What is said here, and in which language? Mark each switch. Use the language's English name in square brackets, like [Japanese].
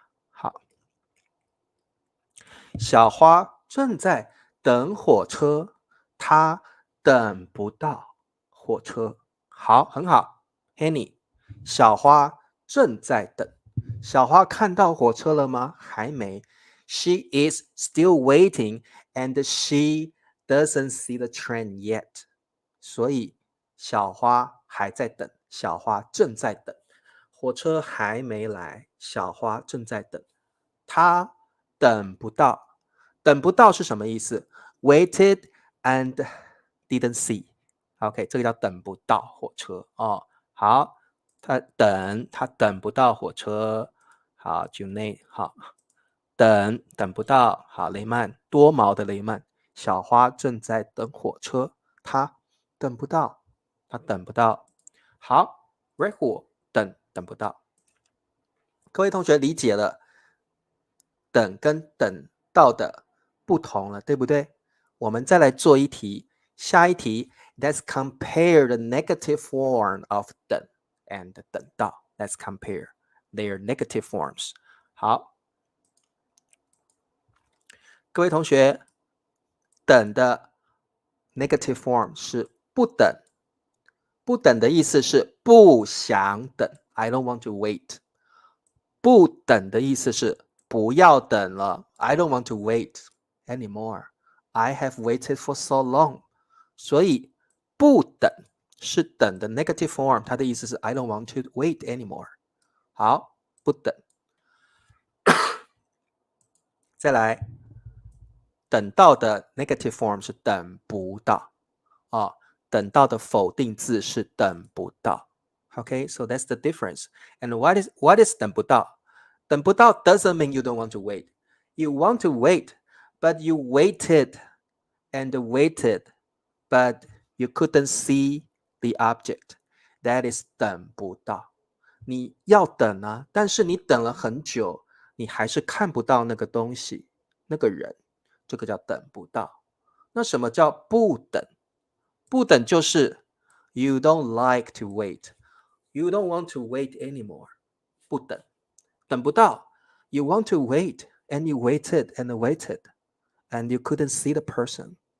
[Chinese] 好，小花正在等火车，她等不到火车。好，很好 ，Henny，小花正在等。小花看到火车了吗？还没。 [English] She is still waiting and she doesn't see the train yet. [Chinese] 所以小花还在等，小花正在等。火车还没来，小花正在等。她等不到，等不到是什么意思 ？ [English] Waited and didn't see. [Chinese] OK， 这个叫等不到火车哦。好，他等不到火车。好 ，Junaid， 好，等不到。好，雷曼，多毛的雷曼，小花正在等火车，他等不到，他等不到。好 ，Red 火等不到。各位同学理解了，等跟等到的不同了，对不对？我们再来做一题，下一题 ， [English] Let's compare the negative form of [Chinese] 等 and 等到。 [English] Let's compare their negative forms。 [Chinese] 好，各位同学，等的 [English] negative form [Chinese] 是不等，不等的意思是不想等 ， [English] I don't want to wait。 [Chinese] 不等的意思是不要等了 ， [English] I don't want to wait anymore. I have waited for so long. [Chinese] 所以不等是等的 [English] negative form， [Chinese] 它的意思是 [English] I don't want to wait anymore. [Chinese] 好，不等。再来，等到的 [English] negative form [Chinese] 是等不到啊，等到的否定字是等不到。 [English] Okay, so that's the difference. And what is 等不到？等不到 doesn't mean you don't want to wait. You want to wait, but you waited and waited, but You couldn't see the object. That is 等不到。 [Chinese] 你要等啊，但是你等了很久，你还是看不到那个东西，那个人，这个叫等不到。那什么叫不等？不等就是 [English] you don't like to wait. You don't want to wait anymore. [Chinese] 不等，等不到。 [English] You want to wait, and you waited and waited, and you couldn't see the person.